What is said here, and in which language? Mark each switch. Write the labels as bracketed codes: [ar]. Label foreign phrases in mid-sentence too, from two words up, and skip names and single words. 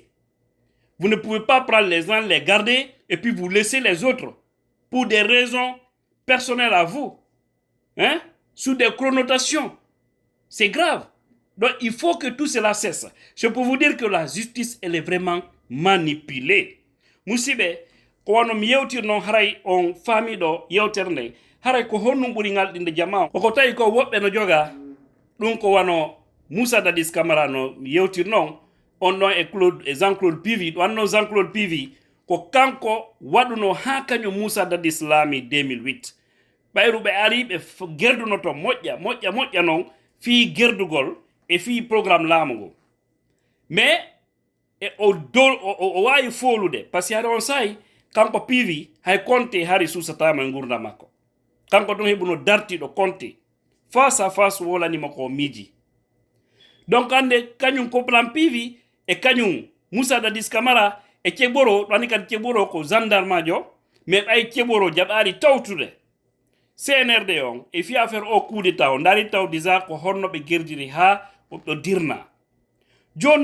[fr] Vous ne pouvez pas prendre les uns, les garder, et puis vous laisser les autres, pour des raisons personnelles à vous, hein, sous des connotations. C'est grave. Donc il faut que tout cela cesse. Je peux vous dire que la justice, elle est vraiment manipulée. [ff] Musibe, ko wano mi yewtir non haray on famille do yewterne, haray ko honnum ɓuri ngalɗinde jama koko tawi ko woɓɓe no joga ɗum ko wano Moussa Dadis Camara no yewtir non on ɗon e Jean-Claude Pivi ɗo anno Jean-Claude Pivi ko kanko waɗuno ha kañum Moussa Dadis laami 2008 ɓayruɓe ari ɓe gerdunoto moƴƴa non fi gerdugol e fi programme laamu ngo mais e o wawi folude [fr] par ce que [ff] haɗa on sayi kanko Pivi hay Konté hari susatama e gurdam makko kanko ɗon heɓuno dartiɗo Konté [fr] face à face [ff] wolanima ko miiji. Donc ande kañum ko plan Pivi e kañum Moussa Dadis Camara e Ceɓoro ɗo andi kadi Ceɓoro ko gendarme jo mais ɓay Ceɓoro jaɓari tawtude CNRD on e fi affaire o [fr] coup d'état [ff] o dari taw disa ko honno ɓe gerdiri ha ɗo dirna joni